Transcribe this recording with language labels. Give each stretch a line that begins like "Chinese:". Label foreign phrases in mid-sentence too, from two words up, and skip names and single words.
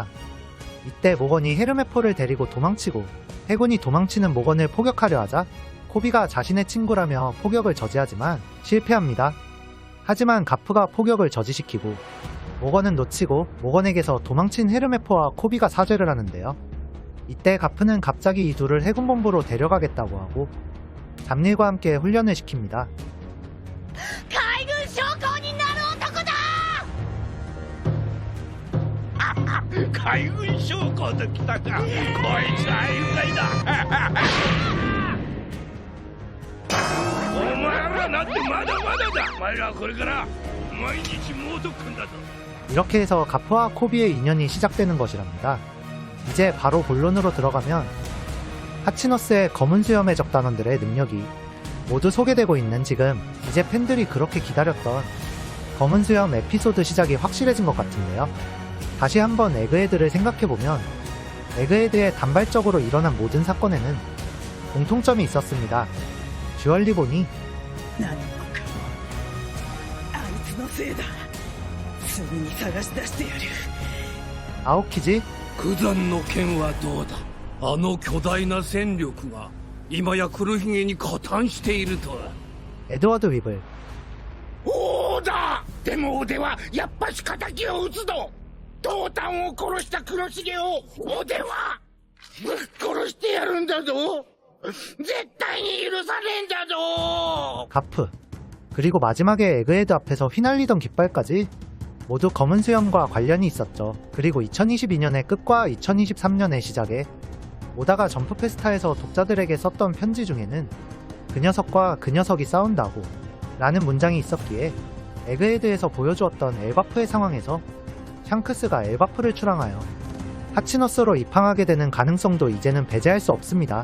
Korean: 이때 모건이 헤르메포를 데리고 도망치고 해군이 도망치는 모건을 포격하려 하자 코비가 자신의 친구라며 포격을 저지하지만 실패합니다. 하지만 가프가 포격을 저지시키고 모건은 놓치고 모건에게서 도망친 헤르메포와 코비가 사죄를 하는데요. 이때 가프는 갑자기 이 둘을 해군본부로 데려가겠다고 하고 잡일과 함께 훈련을 시킵니다.
Japanese: 海軍将校になる男だ。海軍将校と来たか。こいつは有害だ。お前らなんてまだまだだ。お前らはこれから毎日猛特訓だぞ。
Korean: 이렇게 해서 가프와 코비의 인연이 시작되는 것이랍니다. 이제 바로 본론으로 들어가면 하치너스의 검은 수염의 적단원들의 능력이 모두 소개되고 있는 지금 이제 팬들이 그렇게 기다렸던 검은 수염 에피소드 시작이 확실해진 것 같은데요. 다시 한번 에그헤드를 생각해보면 에그헤드의 단발적으로 일어난 모든 사건에는 공통점이 있었습니다. 듀얼 리본이
Japanese: 何もかもあいつのせいだ。すぐに探し出してやる。
Korean: 아오키지,
Japanese: 九山の剣はどうだ。あの巨大な戦力が今や黒ひげに加担しているとは。
Korean: 에드워드 위블,
Japanese: おーだ。でも俺はやっぱし敵を討つぞ。トータンを殺した黒重を俺はぶっ殺してやるんだぞ。絶対に許さねえんだぞ。
Korean: 가프, 그리고 마지막에 에그헤드 앞에서 휘날리던 깃발까지 모두 검은 수염과 관련이 있었죠. 그리고 2022년의 끝과 2023년의 시작에 오다가 점프 페스타에서 독자들에게 썼던 편지 중에는 그 녀석과 그 녀석이 싸운다고 라는 문장이 있었기에 에그헤드에서 보여주었던 엘바프의 상황에서 샹크스가 엘바프를 출항하여 하치너스로 입항하게 되는 가능성도 이제는 배제할 수 없습니다.